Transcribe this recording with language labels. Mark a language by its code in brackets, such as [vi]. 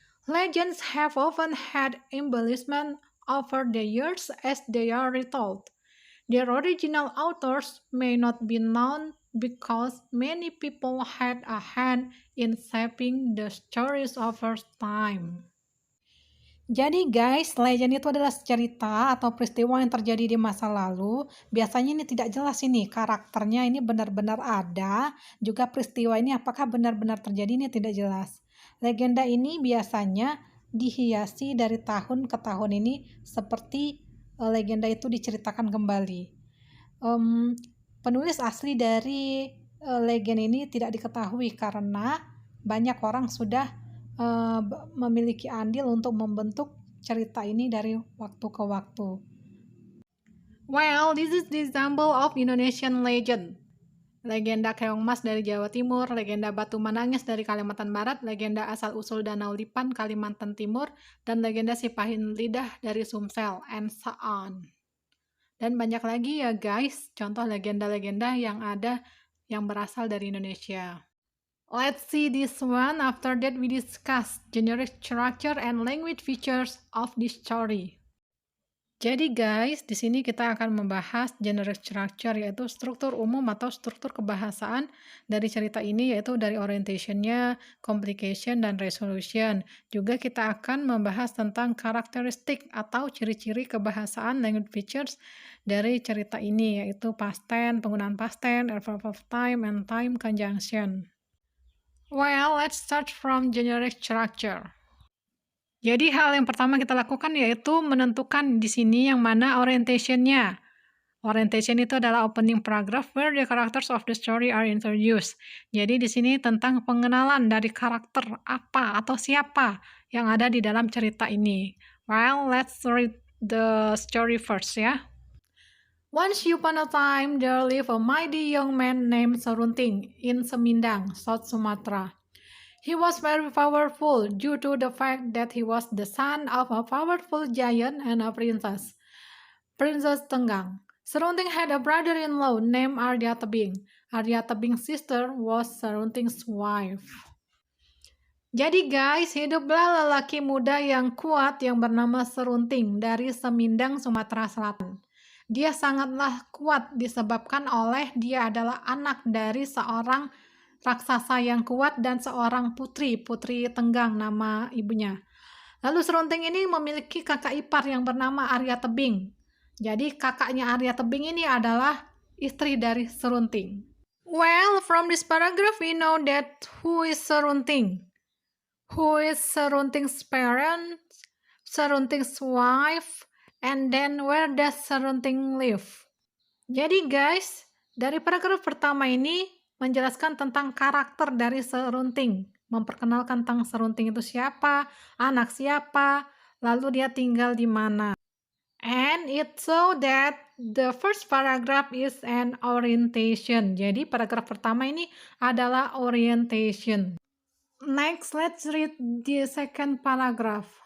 [en] Legends have often had embellishment over the years as they are retold. Their original authors may not be known because many people had a hand in shaping the stories over time. [id] Jadi guys, legend itu adalah cerita atau peristiwa yang terjadi di masa lalu. Biasanya ini tidak jelas ini karakternya ini benar-benar ada, juga peristiwa ini apakah benar-benar terjadi ini tidak jelas. Legenda ini biasanya dihiasi dari tahun ke tahun ini seperti legenda itu diceritakan kembali. Penulis asli dari legenda ini tidak diketahui karena banyak orang sudah memiliki andil untuk membentuk cerita ini dari waktu ke waktu. [en] Well, this is the example of Indonesian legend. [id] Legenda Keong Mas dari Jawa Timur, legenda Batu Manangis dari Kalimantan Barat, legenda asal-usul Danau Lipan Kalimantan Timur, dan legenda Sipahin Lidah dari Sumsel, [en] and so on. [id] Dan banyak lagi ya guys, contoh legenda-legenda yang ada yang berasal dari Indonesia. [en] Let's see this one. After that we discuss generic structure and language features of this story. [id] Jadi guys, di sini kita akan membahas generic structure, yaitu struktur umum atau struktur kebahasaan dari cerita ini, yaitu dari orientation-nya, complication, dan resolution. Juga kita akan membahas tentang karakteristik atau ciri-ciri kebahasaan language features dari cerita ini, yaitu past tense, penggunaan past tense, [en] verb of time, and time conjunction. Well, let's start from generic structure. [id] Jadi hal yang pertama kita lakukan yaitu menentukan di sini yang mana orientation-nya. [en] Orientation [id] itu adalah [en] opening paragraph where the characters of the story are introduced. [id] Jadi di sini tentang pengenalan dari karakter apa atau siapa yang ada di dalam cerita ini. [en] Well, let's read the story first ya. Once upon a time, there lived a mighty young man named Serunting in Semindang, South Sumatra. He was very powerful due to the fact that he was the son of a powerful giant and a princess, Princess Tenggang. Serunting had a brother-in-law named Arya Tebing. Arya Tebing's sister was Serunting's wife. [id] Jadi guys, hiduplah lelaki muda yang kuat yang bernama Serunting dari Semindang, Sumatera Selatan. Dia sangatlah kuat disebabkan oleh dia adalah anak dari seorang raksasa yang kuat dan seorang putri Tenggang nama ibunya. Lalu Serunting ini memiliki kakak ipar yang bernama Arya Tebing. Jadi kakaknya Arya Tebing ini adalah istri dari Serunting. [en] Well, from this paragraph we know that who is Serunting? Who is Serunting's parents? Serunting's wife? And then where does Serunting live? [id] Jadi guys, dari paragraf pertama ini menjelaskan tentang karakter dari Serunting, memperkenalkan tentang Serunting itu siapa, anak siapa, lalu dia tinggal di mana. [en] And it so that the first paragraph is an orientation. [id] Jadi paragraf pertama ini adalah orientation. [en] Next, let's read the second paragraph.